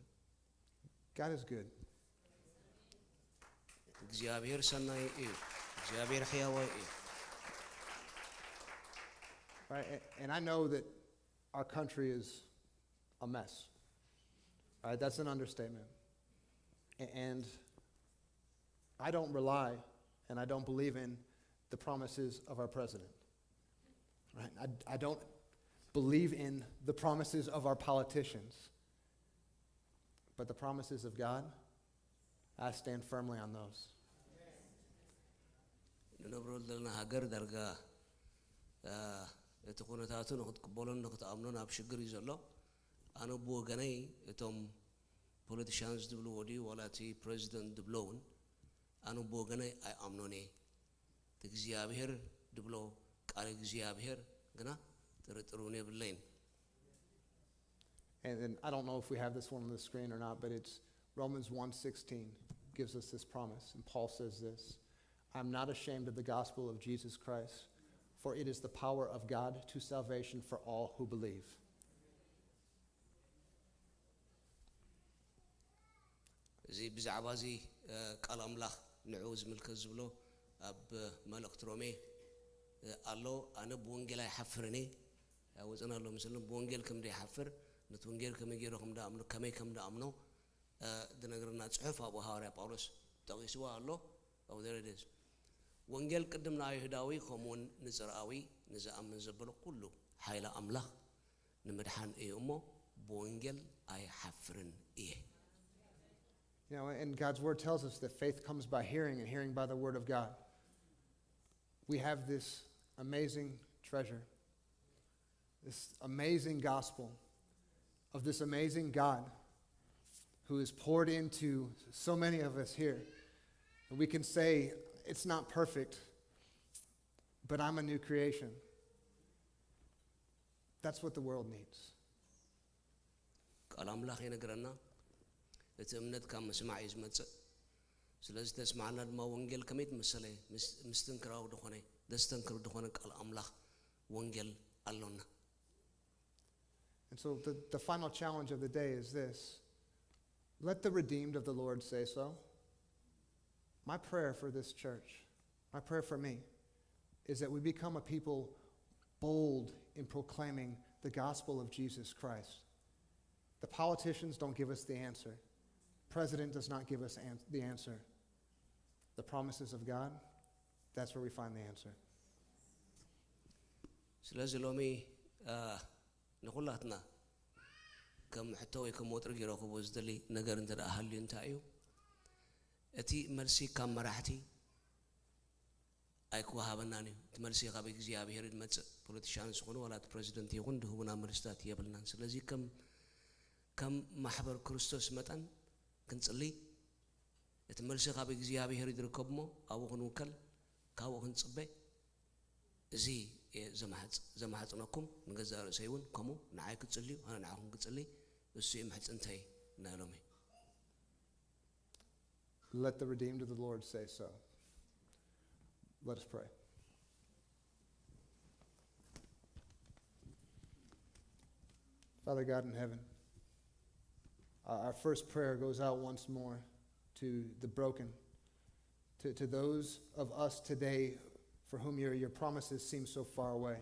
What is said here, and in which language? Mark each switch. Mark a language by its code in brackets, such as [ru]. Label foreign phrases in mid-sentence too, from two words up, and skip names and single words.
[en] God is good. [ti] እግዚአብሔር ሰናይ እዩ። እግዚአብሔር ሕያዋይ እዩ። [en] Right, and I know that our country is a mess. Right, that's an understatement. And I don't rely and I don't believe in the promises of our president. Right? I don't believe in the promises of our politicians. But the promises of God, I stand firmly on those. [ti] ንነብረሉ ዘለና ሃገር ዳርጋ እቲ ኩነታቱ ንክትቅበሉን ንክትኣምኑን ኣብ ሽግር እዩ ዘሎ። ኣነ ብወገነይ እቶም ፖለቲሽያንስ ድብልዎ ድዩ ዋላ እቲ ፕሬዚደንት ድብሎውን ኣነ ብወገነይ ኣይኣምኖን እየ እቲ እግዚኣብሔር ድብሎ ቃል እግዚኣብሔር ግና ጥርጥር እውን የብለይን [en] And I don't know if we have this one on the screen or not, but it's Romans 1:16 gives us this promise. And Paul says this, I'm not ashamed of the gospel of Jesus Christ, for it is the power of God to salvation for all who believe. [ti] እዚ ብዛዕባ እዚ ቃል ኣምላኽ ንዑ ዝምልከት ዝብሎ ኣብ መልእክቲ ሮሜ ኣሎ ኣነ ብወንጌል ኣይሓፍርን እየ ወፅና ኣሎ ምስልን ብወንጌል ከም ደይሓፍር ነቲ ወንጌል ከመይ ገይረ ከም ዳኣምኖ ከመይ ከም ዳኣምኖ ዝነግረና ፅሑፍ ኣብኡ ሃዋርያ ጳውሎስ ጠቂስዋ ኣሎ ኣብኡ ደረደስ ወንጌል ቅድም ንኣይሁዳዊ ከምኡውን ንፅርኣዊ ንዝኣምን ዘበሎ ኩሉ ሓይለ ኣምላኽ ንምድሓን እዩ እሞ ብወንጌል ኣይሓፍርን እየ [en] You know, and God's word tells us that faith comes by hearing and hearing by the word of God. We have this amazing treasure, this amazing gospel of this amazing God who is poured into so many of us here. And we can say, it's not perfect, but I'm a new creation. That's what the world needs. [ti] ቃል ኣምላኽ ይነግረና እቲ እምነት ካብ ምስማዕ እዩ ዝመፅእ ስለዚ ተስማዕና ድማ ወንጌል ከመይ ትመሰለ ምስትንክራው ድኾነ ደስተንክር ድኾነ ቃል ኣምላኽ ወንጌል ኣሎና [en] And so the final challenge of the day is this. Let the redeemed of the Lord say so. My prayer for this church, my prayer for me, is that we become a people bold in proclaiming the gospel of Jesus Christ. The politicians don't give us the answer. President does not give us the answer. The promises of God, that's where we find the answer. [ti] ስለዚ ሎሚ ንኹላትና ከም ሕቶ ወይ ከም ወጥሪ ጌረኽቦ ዝደሊ ነገር እንተደኣ ሃልዩ እንታይ እዩ እቲ መልሲ ካብ መራሕቲ ኣይክወሃበናን እዩ እቲ መልሲ ካብ እግዚኣብሔር ዝመፅእ ፖለቲሽያን ዝኾኑ ዋላ እቲ ፕሬዚደንት ይኹን ድህቡና መልስታት የብልናን ስለዚ ከም ማሕበር ክርስቶስ መጠን ክንጽሊ እቲ መልሲ ካብ እግዚኣብሔር ይርከብ እሞ ኣብኡ ክንውከል ካብኡ ክንጽበ እዚ ዘማሕፅነኩም ንገዛእ ርእሰይ እውን ከምኡ ንዓይ ክጽልዩ ኣነ ንዓኹም ክጽሊ እሱ እዩ ምሕፅንተይ ናሎሚ [en] Let the redeemed of the Lord say so. Let us pray. Father God in heaven, our first prayer goes out once more to the broken, to those of us today for whom your promises seem so far away.